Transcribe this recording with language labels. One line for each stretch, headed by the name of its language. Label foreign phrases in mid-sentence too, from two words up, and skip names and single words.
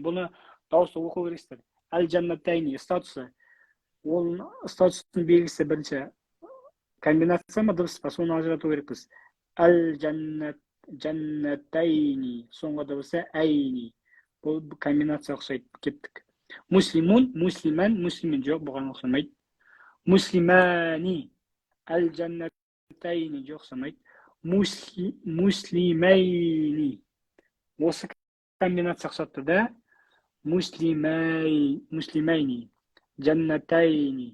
Kazakh: Бұны дауысы оқу керексіздер. Әл-жаннатайни. Статусы. Ол статустың белгісі бірінші. Комбинация ма, дұрыс па? Соны ажырату керекпіз. Әл-жаннатайни. Соңғы дыбысы әйни. Бұл комбинация ұқсайды. Кеттік.
Arabic: مسلمٌ، مسلماً، مسلمٍ
Kazakh: жоқ, бұған ұқсамайды. Муслимани. Әл-жаннатайни жоқ, ұқсамайды. Муслимайни. Осы комбинация ұқсатты да.
Arabic: مسلمَيْنِ. جنتَيْنِ.